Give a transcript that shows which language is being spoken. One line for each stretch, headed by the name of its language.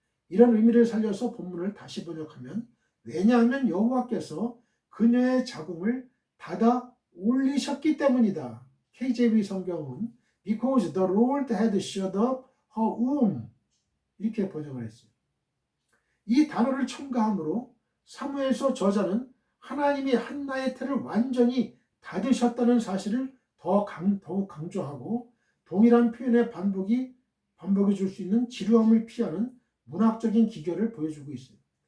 Korean: 이런 의미를 살려서 본문을 다시 번역하면 왜냐하면 여호와께서 그녀의 자궁을 닫아 올리셨기 때문이다.
English: KJV
Korean: 성경은
English: Because the Lord had shut up her womb
Korean: 이렇게 번역을 했어요. 이 단어를 첨가함으로 사무엘서 저자는 하나님이 한나의 태를 완전히 닫으셨다는 사실을 더욱 강조하고 동일한 표현의 반복이 줄 수 있는 지루함을 피하는 문학적인 기교를 보여주고 있어요.